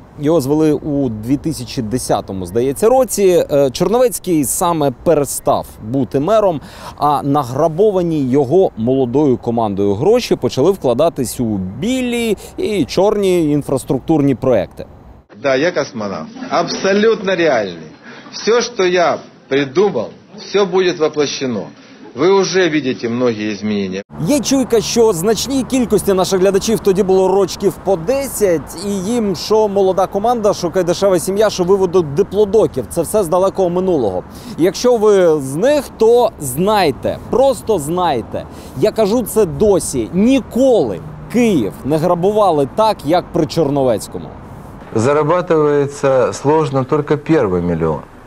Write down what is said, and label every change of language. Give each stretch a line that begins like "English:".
Ukrainian: Його звели у 2010-му, здається, році. Черновецький саме перестав бути мером, а награбовані його молодою командою гроші почали вкладатись у білі і чорні інфраструктурні проекти.
Russian: Да, я космонавт. Абсолютно реальный. Все, что я придумал, все будет воплощено. Вы уже видите многие изменения.
Ukrainian: Є чуйка, що значній кількості наших глядачів тоді було рочків по 10, і їм, що молода команда, що кайдашева сім'я, що виводуть диплодоків. Це все з далекого минулого. Якщо ви з них, то знайте, просто знайте. Я кажу це досі. Ніколи Київ не грабували так, як при Черновецькому.
Russian: Зарабатывается сложно только первый миллион.